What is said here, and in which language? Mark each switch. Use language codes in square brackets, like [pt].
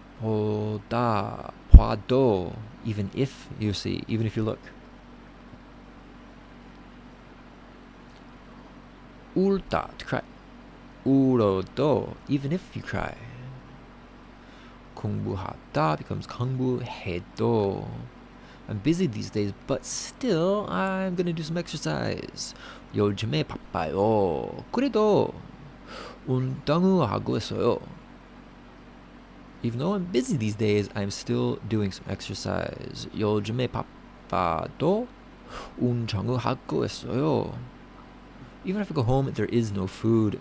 [en] 보다, 봐도, even if you see, even if you look. 울다, to cry. 울어도, even if you cry. 공부하다 becomes 공부해도. I'm busy these days, but still, I'm gonna do some exercise. [ko] 요즘에 바빠요. 그래도 운동을 하고 있어요. [en] Even though I'm busy these days, I'm still doing some exercise. [ko] 요즘에 바빠도 운동을 하고 있어요. [en] Even if I go home, there is no food.